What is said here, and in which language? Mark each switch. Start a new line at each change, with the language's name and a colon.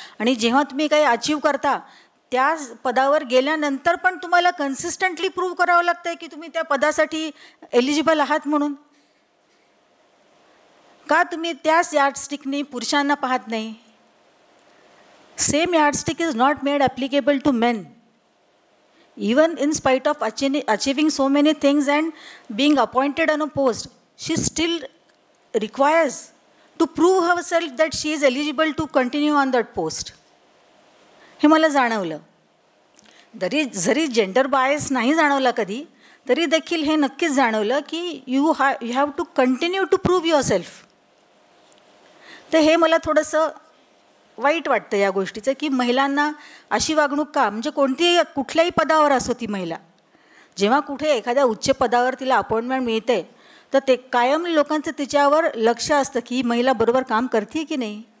Marathi: आणि जेव्हा तुम्ही काही अचीव करता त्या पदावर गेल्यानंतर पण तुम्हाला कन्सिस्टंटली प्रूव्ह करावं लागतं आहे की तुम्ही त्या पदासाठी एलिजिबल आहात म्हणून. का तुम्ही त्याच यार्डस्टिकनी पुरुषांना पाहत नाही?
English: Same yardstick is not made applicable to men. even in spite of achieving so many things and being appointed on a post, she still requires to prove herself that she is eligible to continue on that post.
Marathi: हे मला जाणवलं. जरी gender bias नाही जाणवला कधी, तरी देखील हे नक्कीच जाणवलं की
English: You have to continue to prove yourself.
Marathi: तर हे मला थोडंसं वाईट वाटतं या गोष्टीचं, की महिलांना अशी वागणूक का, म्हणजे कुठल्याही पदावर असो ती महिला, जेव्हा कुठे एखाद्या उच्च पदावर तिला अपॉइंटमेंट मिळते तर ते कायम लोकांचं तिच्यावर लक्ष असतं की महिला बरोबर काम करते की नाही.